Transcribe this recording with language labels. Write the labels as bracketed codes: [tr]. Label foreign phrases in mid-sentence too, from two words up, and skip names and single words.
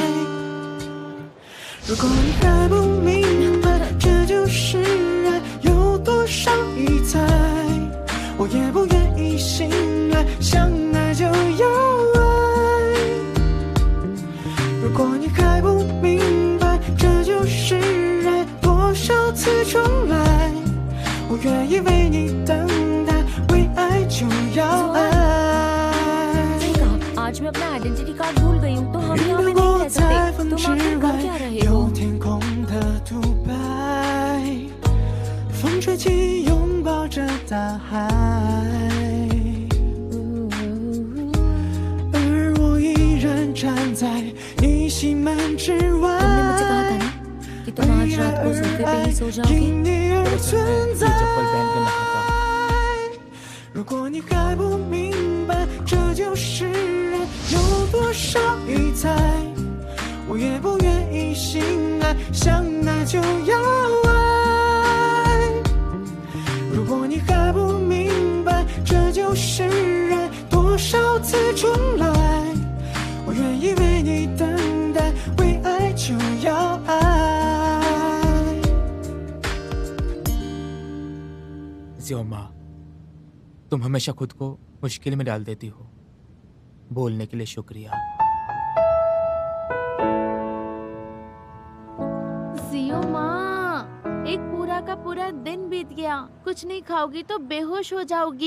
[zh] 如果你还不明白，这就是爱有多少疑猜，我也不愿意醒来，想爱就要爱。如果你还不明白，这就是爱多少次重来，我愿意为你等待，为爱就要爱。 [hi] आज मैं अपना [en] identity card [hi] भूल गई हूँ, तो हम यहाँ पे नहीं रह सकते। तुम आखिर कर क्या रहे हो? [zh] 有天空的独白，风吹起，拥抱着大海，而我依然站在你心门之外。 [hi] तुमने मुझसे कहा था ना कि तुम आज रात को सो जाओगे? [zh] 因你而 [hi] ये [zh] 存在。 [hi] चप्पल पहन के नहाता [zh] 如果你还不明白这就是爱有多少疑猜，我也不愿意醒来，想爱就要爱。如果你还不明白这就是爱多少次重来，我愿意为你等待，为爱就要爱。 [hi] ज़ियोमा, तुम हमेशा खुद को मुश्किल में डाल देती हो। बोलने के लिए शुक्रिया। जियो माँ, एक पूरा का पूरा दिन बीत गया, कुछ नहीं खाओगी तो बेहोश हो जाओगी।